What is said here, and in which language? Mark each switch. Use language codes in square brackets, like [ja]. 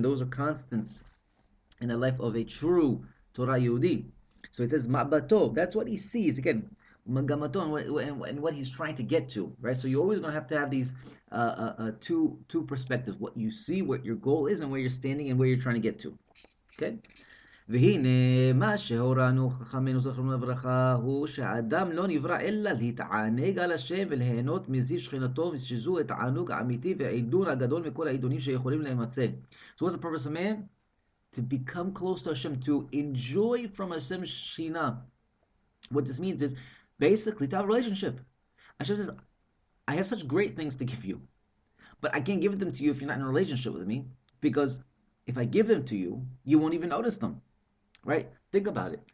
[en] Those are constants in the life of a true Torah Yehudi. So it says ma'bato. That's what he sees again. Magamato, and what he's trying to get to, right? So you're always going to have these two perspectives: what you see, what your goal is, and where you're standing, and where you're trying to get to. Okay. [he] והנה מה שהורנו חכמינו זכרנו לברכה הוא שהאדם לא נברא אלא להתענג על השם וליהנות מזיו שכינתו, שזו התענוג האמיתי והעידון הגדול מכל העידונים שיכולים להימצא. [en] So what's the purpose of man? To become close to Hashem, to enjoy from Hashem's Shekhinah. What this means is basically to have a relationship. Hashem says, I have such great things to give you, but I can't give them to you if you're not in a relationship with me, because if I give them to you, you won't even notice them. Right? Think about it.